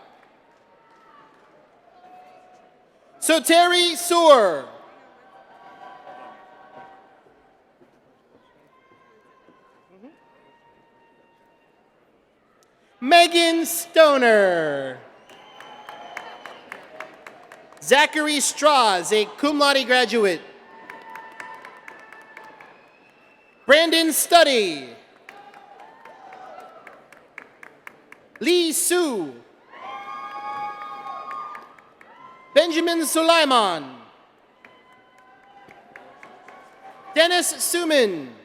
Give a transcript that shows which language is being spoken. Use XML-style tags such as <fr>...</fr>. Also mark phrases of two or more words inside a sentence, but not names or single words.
<en>Soteri Soor. Megan Stoner. Zachary Strauss, a</en> <la>cum laude</la> <en>graduate. Brandon Studdy. Lee Su. Benjamin Sulaiman. Dennis Suman.</en>